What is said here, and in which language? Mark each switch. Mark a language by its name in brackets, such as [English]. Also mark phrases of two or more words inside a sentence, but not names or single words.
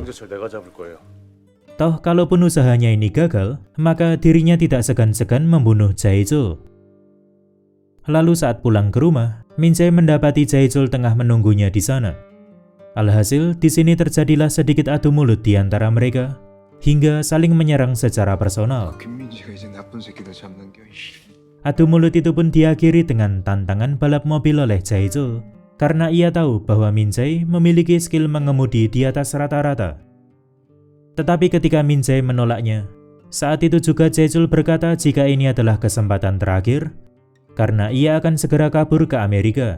[Indonesian] Toh kalaupun usahanya ini gagal, maka dirinya tidak segan-segan membunuh Jae-chul. Lalu saat pulang ke rumah, Min Jae mendapati Jae-chul tengah menunggunya di sana. Alhasil, di sini terjadilah sedikit adu mulut di antara mereka, hingga saling menyerang secara personal. [Korean] 김민지가 이제 나쁜 새끼들 잡는 겨. [Indonesian] Adu mulut itu pun diakhiri dengan tantangan balap mobil oleh Jae-chul, karena ia tahu bahwa Min Jae memiliki skill mengemudi di atas rata-rata. Tetapi ketika Min Jae menolaknya, saat itu juga Jae-chul berkata jika ini adalah kesempatan terakhir, karena ia akan segera kabur ke Amerika.